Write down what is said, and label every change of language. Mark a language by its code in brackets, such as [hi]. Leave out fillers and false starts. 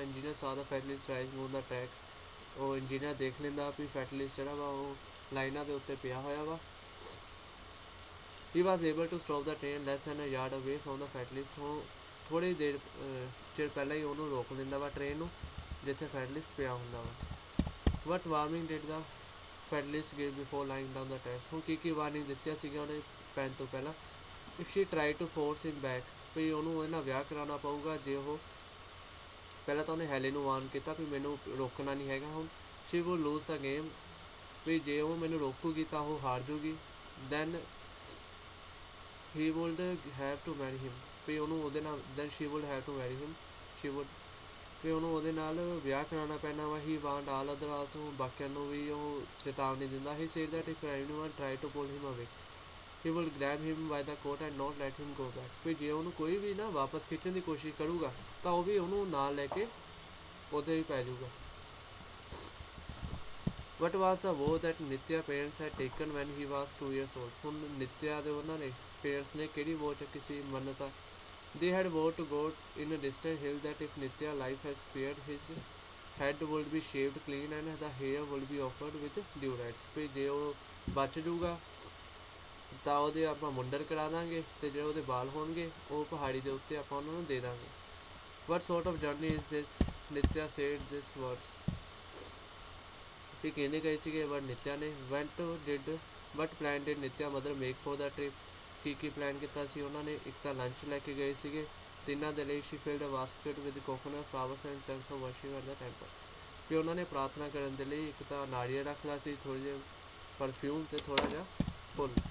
[pa] Engineer [en] saw the Federalist rising on the track, [pa] ਉਹ engineer ਦੇਖ ਲੈਂਦਾ ਵੀ ਫੈਡਲਿਸਟ ਜਿਹੜਾ ਵਾ ਉਹ ਲਾਈਨਾਂ ਦੇ ਉੱਤੇ ਪਿਆ ਹੋਇਆ ਵਾ। [en] He was able to stop the train less than a yard away from the Federalist, [pa] ਹੁਣ ਥੋੜ੍ਹੀ ਦੇਰ ਚਿਰ ਪਹਿਲਾਂ ਹੀ ਉਹਨੂੰ ਰੋਕ ਲੈਂਦਾ ਵਾ ਟ੍ਰੇਨ ਨੂੰ ਜਿੱਥੇ ਫੈਡਲਿਸਟ ਪਿਆ ਹੁੰਦਾ ਵਾ। [en] What warning did the Federalist give before lying down the tracks? [pa] ਹੁਣ ਕੀ ਵਾਰਨਿੰਗ ਦਿੱਤੀਆਂ ਸੀਗੀਆਂ ਉਹਨੇ ਪੈਣ ਤੋਂ ਪਹਿਲਾਂ? [en] If she tried to force him back, [pa] ਵੀ ਉਹਨੂੰ ਉਹਦੇ ਨਾਲ ਵਿਆਹ ਕਰਾਉਣਾ ਪਊਗਾ ਜੇ ਉਹ ਪਹਿਲਾਂ ਤਾਂ ਉਹਨੇ ਹੈਲੇ ਨੂੰ ਵਾਰਨ ਕੀਤਾ ਵੀ ਮੈਨੂੰ ਰੋਕਣਾ ਨਹੀਂ ਹੈਗਾ। ਹੁਣ [en] she would lose the game, [pa] ਵੀ ਜੇ ਉਹ ਮੈਨੂੰ ਰੋਕੂਗੀ ਤਾਂ ਉਹ ਹਾਰ ਜੂਗੀ। [en] then he would have to marry him, [pa] ਵੀ ਉਹਨੂੰ ਉਹਦੇ ਨਾਲ [en] then she would have to marry him, she would [pa] ਵੀ ਉਹਨੂੰ ਉਹਦੇ ਨਾਲ ਵਿਆਹ ਕਰਾਉਣਾ ਪੈਣਾ ਵਾ। [en] he want all other also, [pa] ਬਾਕੀਆਂ ਨੂੰ ਵੀ ਉਹ ਚੇਤਾਵਨੀ ਦਿੰਦਾ। [en] he said that if anyone try to pull him away, he will grab him by the coat and not let him go back, [pa] ਵੀ ਜੇ ਉਹਨੂੰ ਕੋਈ ਵੀ ਨਾ ਵਾਪਸ ਖਿੱਚਣ ਦੀ ਕੋਸ਼ਿਸ਼ ਕਰੂਗਾ ਤਾਂ ਉਹ ਵੀ ਉਹਨੂੰ ਨਾਲ ਲੈ ਕੇ ਉਹਦੇ ਵੀ ਪੈ ਜਾਊਗਾ। [en] What was the vow that Nitya parents had taken when he was 2 years old? [pa] ਹੁਣ ਨਿਤਿਆ ਦੇ ਉਹਨਾਂ ਨੇ ਪੇਰੈਂਟਸ ਨੇ ਕਿਹੜੀ ਵੋ ਚੱਕੀ ਸੀ ਮੰਨਤਾ? [en] They had vowed to go in a distant hill that if Nitya life has spared, his head would be shaved clean and the hair would be offered with due rites, [pa] ਵੀ ਜੇ ਉਹ ਬਚ ਜਾਊਗਾ ਤਾਂ ਉਹਦੇ ਆਪਾਂ ਮੁੰਡਨ ਕਰਾ ਦਾਂਗੇ ਤੇ ਜਿਹੜੇ ਉਹਦੇ ਬਾਲ ਹੋਣਗੇ ਉਹ ਪਹਾੜੀ ਦੇ ਉੱਤੇ ਆਪਾਂ ਉਹਨਾਂ ਨੂੰ ਦੇ ਦਾਂਗੇ। [en] What sort of journey is this? [pa] Nitya [en] said this words, [pa] ਵੀ ਕਹਿੰਦੇ ਗਏ ਸੀਗੇ ਬਟ ਨਿਤਿਆ ਨੇ। [en] what plan did Nitya mother make for the trip, [pa] Ki plan ਕੀਤਾ ਸੀ ਉਹਨਾਂ ਨੇ? ਇੱਕ ਤਾਂ ਲੰਚ ਲੈ ਕੇ ਗਏ ਸੀਗੇ ਤਿੰਨਾਂ ਦੇ ਲਈ। [en] she filled a basket with coconut flowers and sense of worship at the temple, [pa] ਵੀ ਉਹਨਾਂ ਨੇ ਪ੍ਰਾਰਥਨਾ ਕਰਨ ਦੇ ਲਈ ਇੱਕ ਤਾਂ ਨਾਰੀਅਲ ਰੱਖ ਲਿਆ ਸੀ, ਥੋੜ੍ਹੇ ਜਿਹੇ ਪਰਫਿਊਮ ਤੇ ਥੋੜ੍ਹਾ ਜਿਹਾ ਫੁੱਲ।